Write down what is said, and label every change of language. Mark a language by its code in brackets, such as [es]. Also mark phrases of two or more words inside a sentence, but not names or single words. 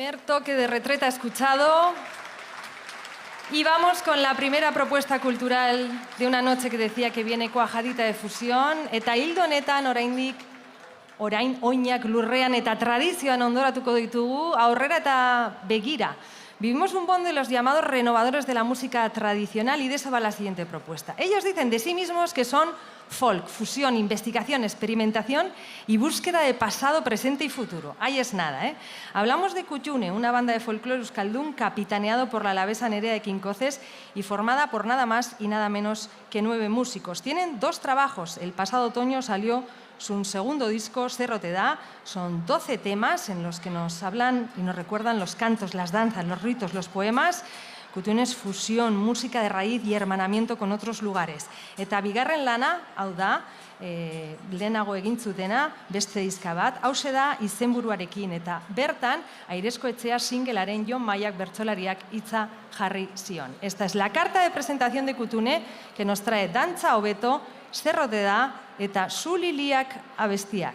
[es] toque de retreta escuchado. Y vamos con la primera propuesta cultural de una noche que decía que viene cuajadita de fusión. [eu] Eta hildo honetan orain oinak lurrean eta tradizioan ondoratuko ditugu, aurrera eta begira. [es] Vivimos un boom de los llamados renovadores de la música tradicional y de eso va la siguiente propuesta. Ellos dicen de sí mismos que son folk, fusión, investigación, experimentación y búsqueda de pasado, presente y futuro. Ahí es nada, ¿eh? Hablamos de Kutxune, una banda de folclore euskaldun capitaneado por la alavesa Nerea de Quincoces y formada por nada más y nada menos que 9 músicos. Tienen 2 trabajos. El pasado otoño salió su segundo disco, Cerro te da. Son 12 temas en los que nos hablan y nos recuerdan los cantos, las danzas, los ritos, los poemas. Kutxune es fusión, música de raíz y hermanamiento con otros lugares. [eu] Eta bigarren lana, hau da, lehenago egin zutena, beste diska bat, hause da izenburuarekin eta bertan Airezko Etxea singelaren Jon Maiak bertsolariak hitza jarri zion. [es] Esta es la carta de presentación de Kutxune que nos trae dantza hobeto, Cerro te da eta Zu Liliak abestiak.